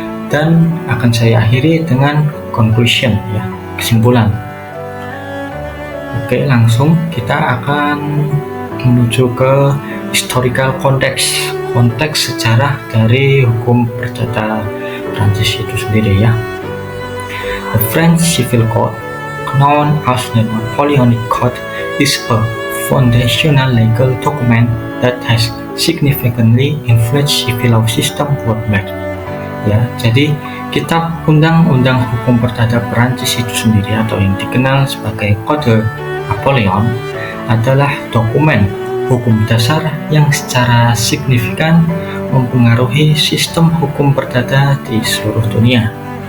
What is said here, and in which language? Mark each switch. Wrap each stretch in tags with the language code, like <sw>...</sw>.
<id>Dan akan saya akhiri dengan conclusion, kesimpulan. Langsung kita akan menuju ke</id> <en>historical context,</en> <id>konteks sejarah dari hukum perdata Prancis itu sendiri ya.</id> <en>The French Civil Code, known as the Napoleonic Code, is a foundational legal document that has significantly influenced civil law system worldwide.</en> <id>Ya, jadi kitab undang-undang hukum perdata Prancis itu sendiri atau yang dikenal sebagai Code Napoleon adalah dokumen hukum dasar yang secara signifikan mempengaruhi sistem hukum perdata di seluruh dunia.</id>